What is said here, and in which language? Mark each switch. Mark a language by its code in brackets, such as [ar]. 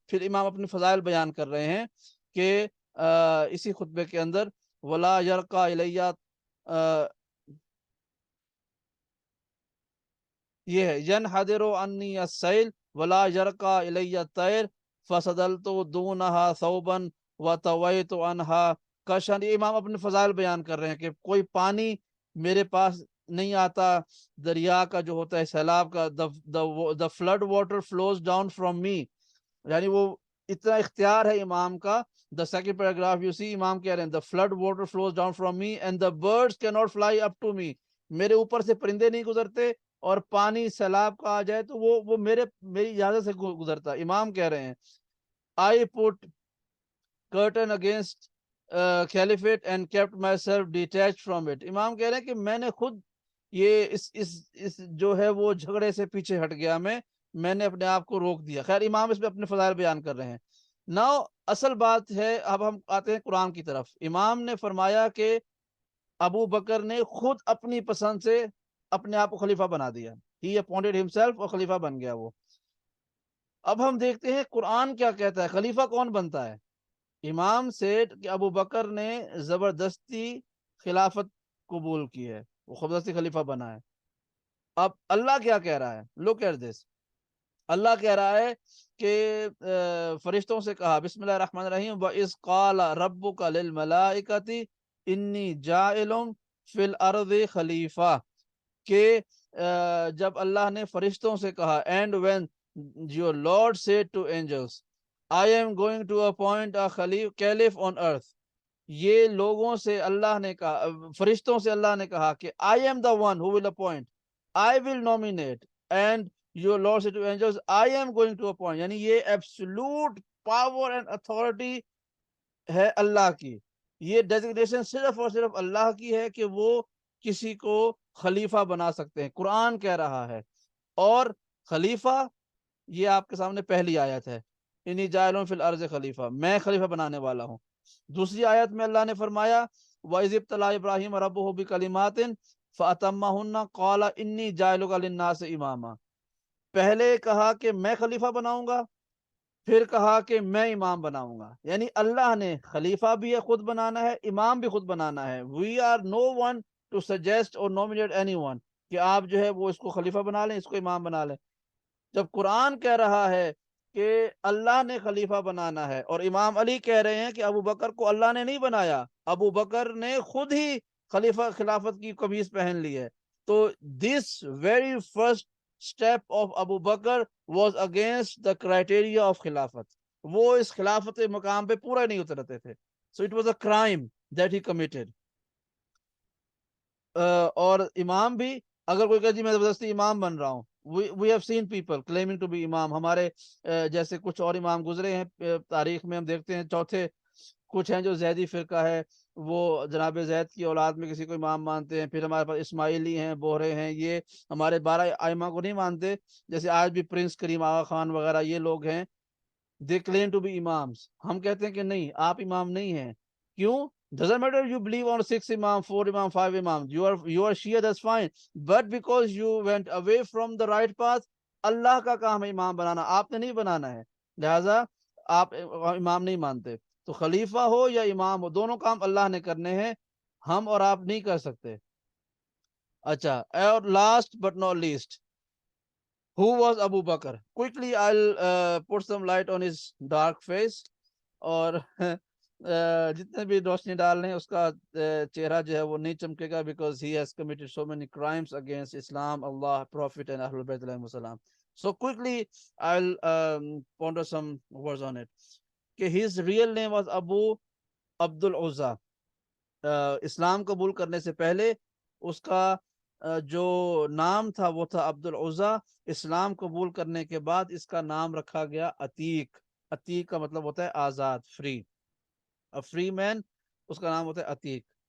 [ur] پھر امام اپنے فضائل بیان کر رہے ہیں کہ اسی خطبے کے اندر [ar] ولا یرقا الیہ، یہ ہے ینحدر عنی السیل ولا یرقا الی الطیر فسدلت دونہا ثوبا وطویت عنہا کشن. [ur] یہ امام اپنے فضائل بیان کر رہے ہیں کہ کوئی پانی میرے پاس نہیں آتا، دریا کا جو ہوتا ہے سیلاب کا، [en] the flood water flows down from me، [ur] یعنی وہ اتنا اختیار ہے امام کا. [en] the second paragraph you see [ur] امام کہہ رہے ہیں [en] the flood water flows down from me and the birds cannot fly up to me. [ur] میرے اوپر سے پرندے نہیں گزرتے، اور پانی سیلاب کا آ جائے تو وہ میری اجازت سے گزرتا. امام کہہ رہے ہیں [en] I put curtain against caliphate and kept myself detached from it. [ur] امام کہہ رہے ہیں کہ میں نے خود یہ اس جو ہے وہ جھگڑے سے پیچھے ہٹ گیا، میں نے اپنے آپ کو روک دیا. خیر، امام اس میں اپنے فضائل بیان کر رہے ہیں. ناؤ اصل بات ہے، اب ہم آتے ہیں قرآن کی طرف. امام نے فرمایا کہ ابو بکر نے خود اپنی پسند سے اپنے آپ کو خلیفہ بنا دیا. [en] He appointed himself، [ur] اور خلیفہ بن گیا وہ. اب ہم دیکھتے ہیں قرآن کیا کہتا ہے، خلیفہ کون بنتا ہے. امام سیٹ کہ ابو بکر نے زبردستی خلافت قبول کی ہے، وہ زبردستی خلیفہ بنا ہے. اب اللہ کیا کہہ رہا ہے؟ [en] Look at this. [ur] اللہ کہہ رہا ہے کہ فرشتوں سے کہا، بسم اللہ الرحمن الرحیم، [ar] وَإِذْ قَالَ رَبُّكَ لِلْمَلَائِكَةِ إِنِّي جَاعِلٌ فِي الْأَرْضِ خلیفہ، [ur] کہ جب اللہ نے فرشتوں سے کہا، [en] and when your Lord said to angels I am going to appoint a caliph on earth. [ur] یہ لوگوں سے اللہ نے کہا، فرشتوں سے اللہ نے کہا کہ [en] I am the one who will appoint, I will nominate, and your Lord said to angels I am going to appoint. [ur] یعنی یہ [en] absolute power and authority [ur] ہے اللہ کی. یہ ڈیزگنیشن صرف اور صرف اللہ کی ہے کہ وہ کسی کو خلیفہ بنا سکتے ہیں. قرآن کہہ رہا ہے. اور خلیفہ، یہ آپ کے سامنے پہلی آیت ہے، [ar] انی جاعلٌ فی الارض خلیفہ، [ur] میں خلیفہ بنانے والا ہوں. دوسری آیت میں اللہ نے فرمایا [ar] وَإِذِ ابْتَلَىٰ إِبْرَاهِيمَ رَبُّهُ بِكَلِمَاتٍ فَأَتَمَّهُنَّ قَالَ إِنِّي جَاعِلُكَ لِلنَّاسِ إِمَامًا. [ur] پہلے کہا کہ میں خلیفہ بناؤں گا، پھر کہا کہ میں امام بناؤں گا. یعنی اللہ نے خلیفہ بھی خود بنانا ہے، امام بھی خود بنانا ہے. [en] We are no one to suggest or nominate anyone [ur] کہ آپ جو ہے وہ اس کو خلیفہ بنا لیں، اس کو امام بنا لیں. جب قرآن کہہ رہا ہے کہ اللہ نے خلیفہ بنانا ہے، اور امام علی کہہ رہے ہیں کہ ابو بکر کو اللہ نے نہیں بنایا، ابو بکر نے خود ہی خلیفہ خلافت کی قمیض پہن لی ہے. تو [en] this very first step of Abu Bakr was against the criteria of khilafat. [ur] وہ اس خلافت مقام پہ پورا نہیں اترتے تھے. [en] So it was a crime that he committed. [ur] اور امام بھی اگر کوئی کہ جی میں زبردستی امام بن رہا ہوں, [en] we have seen people claiming to be [ur] امام. ہمارے جیسے کچھ اور امام گزرے ہیں تاریخ میں, ہم دیکھتے ہیں چوتھے کچھ ہیں جو زیدی فرقہ ہے, وہ جناب زید کی اولاد میں کسی کو امام مانتے ہیں. پھر ہمارے پاس اسماعیلی ہیں, بوہرے ہیں, یہ ہمارے 12 ائمہ کو نہیں مانتے. جیسے آج بھی پرنس کریم آغا خان وغیرہ یہ لوگ ہیں, [en] they claim to be imams. [ur] ہم کہتے ہیں کہ نہیں, آپ امام نہیں ہیں. [en] کیوں؟ doesn't matter you believe on 6 imam, 4 imam, 5 imam, you are Shia, that's fine, but because you went away from the right path, [ur] اللہ کا کام ہے امام بنانا, آپ نے نہیں بنانا ہے, لہذا آپ امام نہیں مانتے. تو خلیفہ ہو یا امام ہو, دونوں کام اللہ نے کرنے ہیں, ہم اور آپ نہیں کر سکتے. [en] اچھا, اور last but not least, who was Abu Bakr? Quickly I'll put some light on his dark face. [ur] اور جتنے بھی روشنی ڈال رہے ہیں اس کا چہرہ جو ہے وہ نہیں چمکے گا, [en] because he has committed so many crimes against Islam, Allah, Prophet and Ahlul Bayt alayhi salam. So quickly I'll ponder some words on it. کہ his real name was Abu Abdul Uzza. [ur] اسلام قبول کرنے سے پہلے اس کا جو نام تھا وہ تھا عبد العزا. اسلام قبول کرنے کے بعد اس کا نام رکھا گیا عتیق. عتیق کا مطلب ہوتا ہے آزاد, فری, فری مین, اس کا نام ہوتا ہے عتیق.